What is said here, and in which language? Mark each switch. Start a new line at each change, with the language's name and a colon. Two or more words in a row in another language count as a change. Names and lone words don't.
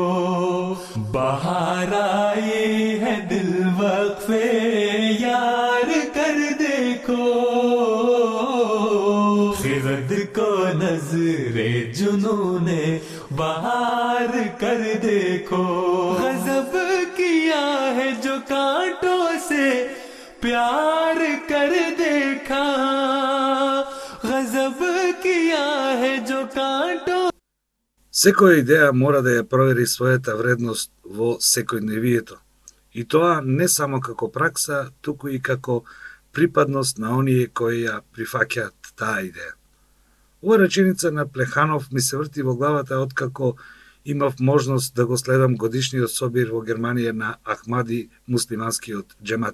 Urdu: باہر آئی ہے دل وقفِ یار کر دیکھو، خرد کو نذرِ جنونِ باہر کر دیکھو. غضب کیا ہے جو کانٹوں سے پیار کر دیکھا، غضب کیا ہے جو کانٹوں.
Macedonian: Секоја идеја мора да ја провери својата вредност во секојдневието. И тоа не само како пракса, туку и како припадност на оние кои ја прифаќаат таа идеја. Ова реченица на Плеханов ми се врти во главата откако имав можност да го следам годишниот собир во Германија на Ахмади муслиманскиот џемат.